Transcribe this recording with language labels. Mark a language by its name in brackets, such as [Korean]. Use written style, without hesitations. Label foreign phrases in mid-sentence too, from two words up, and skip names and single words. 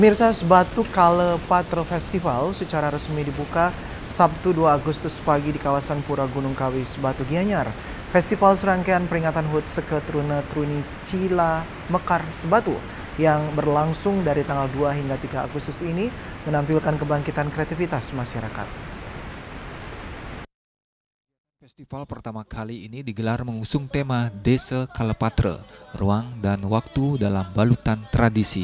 [Indonesian] Mirsa, Sebatu Kalepatra Festival secara resmi dibuka Sabtu 2 Agustus pagi di kawasan Pura Gunung Kawi, Sebatu, Gianyar. Festival serangkaian peringatan HUT Seke Truna Truni Cila Mekar, Sebatu yang berlangsung dari tanggal 2 hingga 3 Agustus ini menampilkan kebangkitan kreativitas masyarakat. Festival pertama kali ini digelar mengusung tema Desa Kalepatra, ruang dan waktu dalam balutan tradisi.